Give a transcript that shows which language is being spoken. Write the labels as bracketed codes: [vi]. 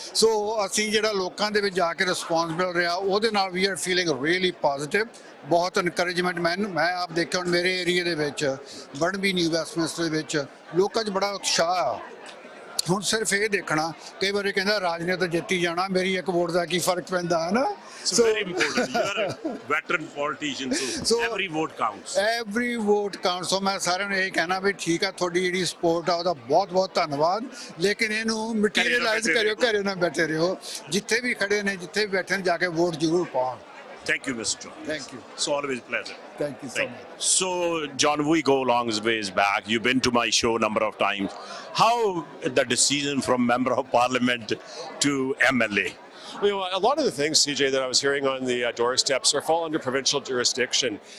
[pa] ਸੋ ਅਸੀਂ ਜਿਹੜਾ ਲੋਕਾਂ ਦੇ ਵਿੱਚ ਜਾ ਕੇ ਰਿਸਪੌਂਸ ਮਿਲ ਰਿਹਾ, ਉਹਦੇ ਨਾਲ [en] We R feeling really positive. [pa] ਬਹੁਤ ਇਨਕਰੇਜਮੈਂਟ ਮੈਂ ਆਪ ਦੇਖਿਆ, ਹੁਣ ਮੇਰੇ ਏਰੀਏ ਦੇ ਵਿੱਚ ਬਰਨਬੀ ਨਿਊ ਵੈਸਟਮਿੰਸਟਰ ਦੇ ਵਿੱਚ ਲੋਕਾਂ 'ਚ ਬੜਾ ਉਤਸ਼ਾਹ ਆ। ਹੁਣ ਸਿਰਫ ਇਹ ਦੇਖਣਾ, ਕਈ ਵਾਰੀ ਕਹਿੰਦਾ ਰਾਜਨੀਤੀ ਜਿੱਤੀ ਜਾਣਾ, ਮੇਰੀ ਇੱਕ ਵੋਟ ਦਾ ਕੀ ਫਰਕ ਪੈਂਦਾ, ਹੈ ਨਾ। [en] So very important. You are a veteran politician, so every vote counts. Every vote counts. [pa] So ਮੈਂ ਸਾਰਿਆਂ ਨੂੰ ਇਹ ਕਹਿਣਾ ਵੀ ਠੀਕ ਆ, ਤੁਹਾਡੀ ਜਿਹੜੀ ਸਪੋਰਟ ਆ ਉਹਦਾ ਬਹੁਤ ਬਹੁਤ ਧੰਨਵਾਦ, ਲੇਕਿਨ ਇਹਨੂੰ ਮਟੀਰੀਅਲਾਈਜ਼ ਕਰਿਓ, ਘਰੇ ਨਾ ਬੈਠੇ ਰਹੋ। ਜਿੱਥੇ ਵੀ ਖੜੇ ਨੇ, ਜਿੱਥੇ ਵੀ ਬੈਠੇ ਨੇ, ਜਾ ਕੇ ਵੋਟ ਜ਼ਰੂਰ ਪਾਉਣ। [en] Thank you, Mr. John. Thank you. It's always a pleasure. Thank you so much. So, John, we go long ways back. You've been to my show a number of times. How the decision from Member of Parliament to MLA? You know, a lot of the things, CJ, that I was hearing on the doorsteps fall under provincial jurisdiction.